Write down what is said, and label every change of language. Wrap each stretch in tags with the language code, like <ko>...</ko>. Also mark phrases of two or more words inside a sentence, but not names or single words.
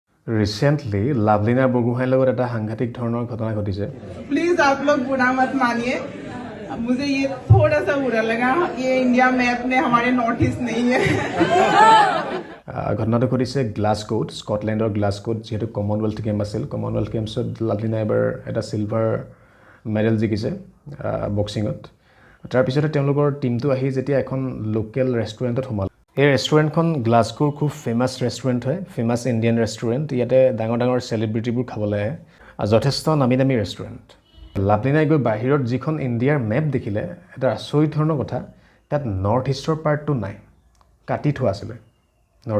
<as>रिसेंटली लावलिना बरगोहाईं লগত এটা সাংঘাতিক ধৰণৰ ঘটনা ঘটিছে</as> <hi>प्लीज आप लोग बुरा मत मानिए मुझे ये थोड़ा सा बुरा लगा ये इंडिया मैप में हमारे नॉर्थ ईस्ट नहीं है</hi> <as>ঘটনাটো ঘটিছে গ্লাছগোত স্কটলেণ্ডৰ গ্লাছগোত যেহেতু কমনৱেলথ গেম আছিল কমনৱেলথ গেমছত লাভলিনা এবাৰ এটা</as> <en>silver medal</en> <as>জিকিছে বক্সিঙত তাৰপিছতে তেওঁলোকৰ টিমটো আহি যেতিয়া এখন লোকেল ৰেষ্টুৰেণ্টত সোমাল এই ৰেষ্টুৰেণ্টখন গ্লাছগোৰ খুব</as> <en>famous restaurant</en> <as>হয়</as> <en>famous Indian restaurant</en> <as>ইয়াতে ডাঙৰ ডাঙৰ চেলিব্ৰিটিবোৰ খাবলৈ আহে আৰু যথেষ্ট নামী দামী ৰেষ্টুৰেণ্ট লাভলিনাই গৈ বাহিৰত যিখন ইণ্ডিয়াৰ মেপ দেখিলে এটা আচৰিত ধৰণৰ কথা তাত নৰ্থ ইষ্টৰ পাৰ্টটো নাই কাটি থোৱা আছিলে নৰ্থ</as>